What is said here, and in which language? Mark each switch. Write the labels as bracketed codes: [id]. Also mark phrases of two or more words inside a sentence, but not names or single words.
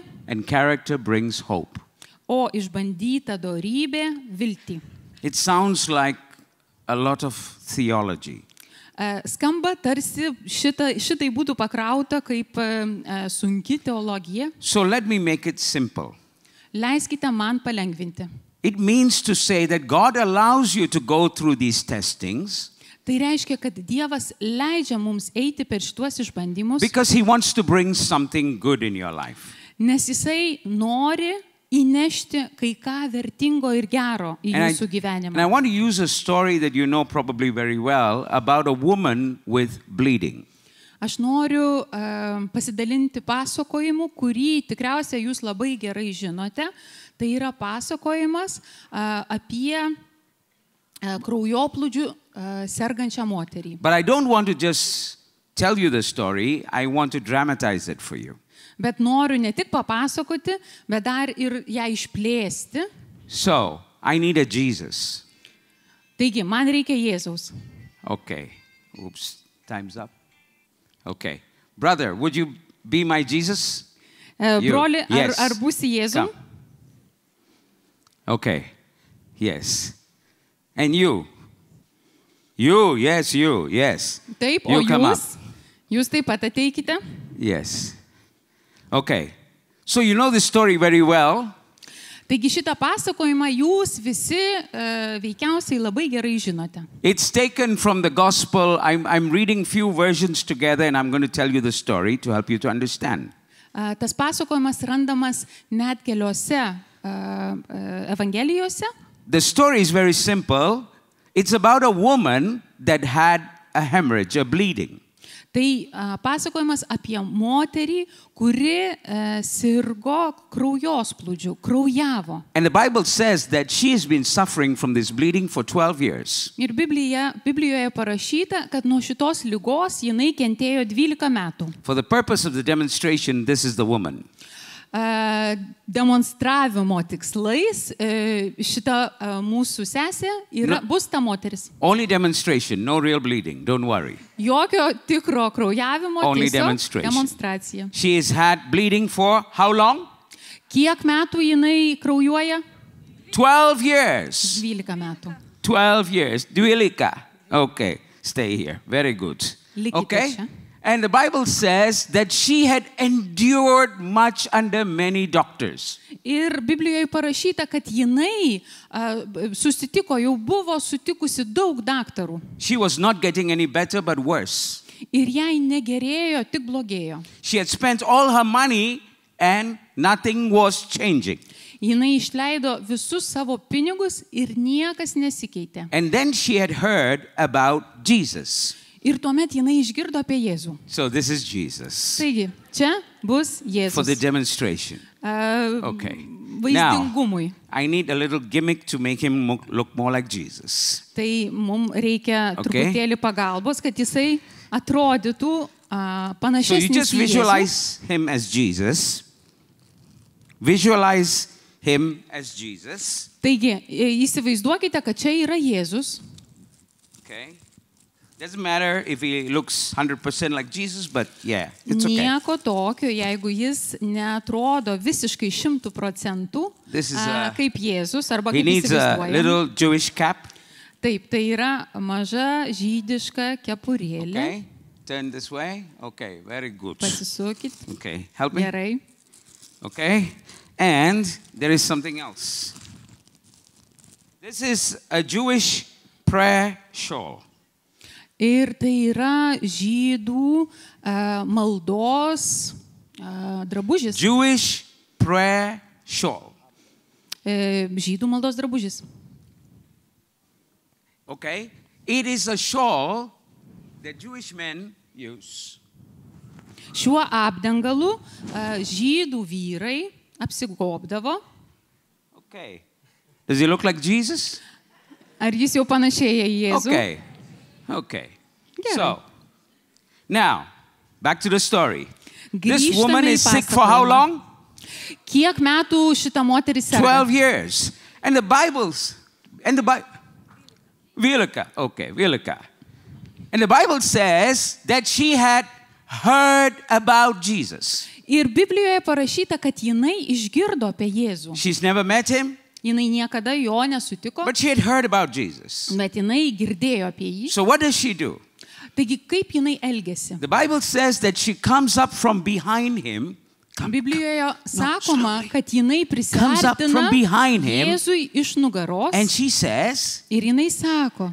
[en] and character brings hope. [lt] o išbandyta dorybė viltį. [en] It sounds like a lot of theology. [lt] Skamba tarsi šitai būtų pakrauta kaip sunki teologija. [en] So let me make it simple. [lt] Leiskite man palengvinti. [en] It means to say that God allows you to go through these testings [lt] Tai reiškia, kad Dievas leidžia mums eiti per šituos išbandymus, [en] because He wants to bring something good in your life. [lt] nes Jisai nori įnešti kai ką vertingo ir gero į jūsų [en] And I [lt] gyvenimą. [en] want to use a story that you know probably very well about a woman with bleeding. [lt] Aš noriu pasidalinti pasakojimu, kurį tikriausiai jūs labai gerai žinote. Tai yra pasakojimas apie kraujoplūdžių sergančią moterį. [en] But I don't want to just tell you the story, I want to dramatize it for you. [lt] Bet noriu ne tik papasakoti, bet dar ir ją išplėsti. [en] So, I need a Jesus. [lt] Taigi, man reikia Jėzaus. [en] Okay. Oops, time's up. Okay. Brother, would you be my Jesus? You. [lt] Broli, [en] Yes. [lt] ar būsi Jėzum? [en] Come. Okay. Yes. And you? You, yes, you, yes. [lt] Taip, o [en] You come up. [lt] jūs taip pat ateikite. [en] Yes. Okay. So you know the story very well. [lt] Taigi šitą pasakojimą jūs visi veikiausiai labai gerai žinote. [en] It's taken from the gospel. I'm reading few versions together and I'm going to tell you the story to help you to understand. [lt] Tas pasakojimas randamas net keliose evangelijose. [en] The story is very simple. It's about a woman that had a hemorrhage, a bleeding. [lt] Tai pasakojimas apie moterį, kuri sirgo kraujosplūdžiu, kraujavo. [en] And the Bible says that she has been suffering from this bleeding for 12 years. [lt] Ir Biblijoje parašyta, kad nuo šitos ligos jinai kentėjo 12 metų. [en] For the purpose of the demonstration, this is the woman. [lt] Demonstravimo tikslais šita mūsų sesė bus ta moteris. [en] Only demonstration, no real bleeding, don't worry. [lt] Jokio tikro kraujavimo, [en] Only [lt] tiesiog demonstracija. [en] She has had bleeding for how long? [lt] Kiek metų jinai kraujuoja? [en] 12 years. [lt] 12 metų. [en] 12 years. Dwelika. Okay, stay here. Very good. [lt] Likite [en] Okay? [lt] čia. [en] And the Bible says that she had endured much under many doctors. [lt] Ir Biblijoje parašyta, kad jinai jau buvo sutikusi daug daktarų. [en] She was not getting any better but worse. [lt] Ir jai negerėjo, tik blogėjo. [en] She had spent all her money and nothing was changing. [lt] Jinai išleido visus savo pinigus ir niekas nesikeitė. [en] And then she had heard about Jesus. [lt] Ir tuomet jinai išgirdo apie Jėzų. [en] So this is Jesus [lt] Taigi, čia bus [en] for the [lt] Jėzus. [en] demonstration. Okay. [lt] Vaizdingumui. [en] I need a little gimmick to make him look more like Jesus. [lt] Tai mums reikia [en] Okay. [lt] truputėlį pagalbos, kad jisai atrodytų [en] So you [lt] panašesnis [en] just [lt] į Jėzų. [en] visualize him as Jesus. Visualize him as Jesus. [lt] Taigi, įsivaizduokite, kad čia yra Jėzus. [en] Okay. Doesn't matter if he looks 100% like Jesus, but yeah, it's okay. [lt] Nieko tokio, jeigu jis neatrodo visiškai 100% [en] This is [lt] kaip Jėzus, arba [en] He [lt] kaip [en] needs a [lt] įsivaizduojam. [en] little Jewish cap. [lt] Taip, tai yra maža žydiška kepurėlė. [en] Okay. Turn this way. Okay, very good. [lt] Pasisukit. [en] Okay, help me. [lt] Gerai. [en] Okay. And there is something else. This is a Jewish prayer shawl. [lt] Ir tai yra žydų maldos drabužis. [en] Jewish prayer shawl. [lt] Žydų maldos drabužis. [en] Okay? It is a shawl that Jewish men use. [lt] Šiuo apdangalu žydų vyrai apsigobdavo. [en] Okay. Does he look like Jesus? [lt] Ar jis jau panašėja į Jėzų? [en] Okay. Okay. [lt] Gerai. [en] So, now, back to the story. This woman [lt] Grįžtame į [en] is sick for how [lt] pasakojimą. [en] long? [lt] Kiek metų šita moteris serga? [en] 12 years. And the Bible, Vilka. And the Bible says that she had heard about Jesus. [lt] Ir Biblijoje parašyta, kad jinai išgirdo apie Jėzų. [en] She's never met him, [lt] Jinai niekada jo nesutiko, [en] but she had heard about Jesus. [lt] bet jinai girdėjo apie jį. [en] So what does she do? [lt] Taigi kaip jinai elgėsi? [en] The Bible says that she comes up from behind him. [lt] Biblijoje sakoma, kad jinai [en] Comes up [lt] prisiartina [en] from behind him. [lt] Jėzui iš nugaros [en] And she says, [lt] ir jinai sako,